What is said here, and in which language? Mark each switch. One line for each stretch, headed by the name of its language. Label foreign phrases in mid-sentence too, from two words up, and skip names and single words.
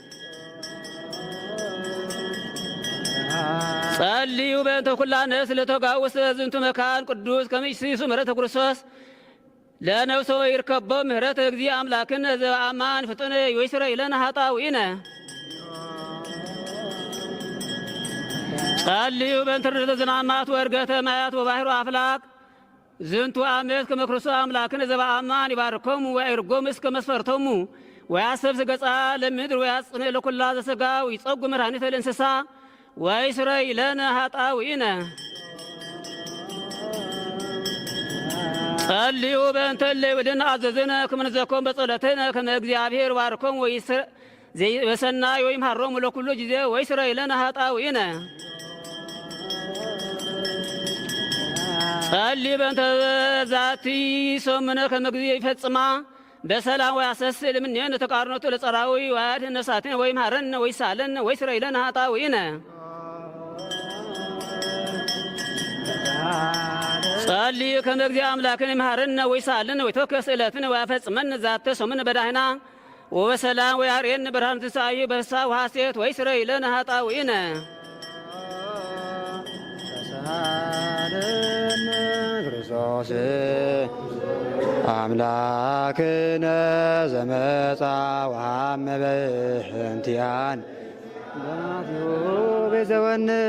Geez: ጸልዩ በእንተ ኩላ ነፍስ ለተጋኡ ውስተ ዝንቱ መካን ቅዱስ ከመ ይሲሱ ምሕረተ ክርስቶስ ለነፍሶ ይርከቦም ምሕረተ እግዚእ አምላክነ ዘበአማን ፍጡነ ወይስረይ ለነ ኃጣውኢነ። ጸልዩ በእንተ ርኅረተ ዝናማት ወዕርገተ ማያት ወባሕሩ አፍላክ ዝንቱ ዓመት ከመ ክርስቶስ አምላክነ ዘበአማን ይባርኮሙ ወያዕርጎሙ እስከ መስፈርቶሙ ወያሰብስ ገጻ ለምድር ወያጽንዕ ለኵላ ዘሥጋ ወይጸጉ መድኃኒተ ለእንስሳ ወይስረይ ለነ ኃጣውኢነ። ጸልዩ በእንተ እለ ይብልዑነ አዘዝነ ከመ ንዘክሮም በጸሎትነ ከመ እግዚአብሔር ባርኮሙ በሰናይ ወይምሃሮሙ ለኵሉ ጊዜ ወይስረይ ለነ ኃጣውኢነ። ጸልዩ በእንተ ዛቲ ሰሙነ ከመ እግዚእ ይፈጽማ በሰላም ወያሰስል እምኔነ ተቃርኖቱ ለጸራዊ ወያድኅን ነፍሳቲነ ወይምሃረነ ወይሳለነ ወይስረይ ለነ ኃጣውኢነ። ጸልዩ ከመ እግዚእ አምላክነ ይምሃረነ ወይሳለነ ወይትወከፍ ስእለትነ ወያፈጽመነ ዛተ ሰሙነ በዳህና ወበሰላም ወያርኤነ ብርሃነ ትንሣኤሁ በፍስሓ ወሐሴት ወይስረይ ለነ ኃጣውኢነ። ተሳሃለነ ክርስቶስ አምላክነ ዘመጻ ወሐመ በእንቲአነ በናትዮ ቤዘወነ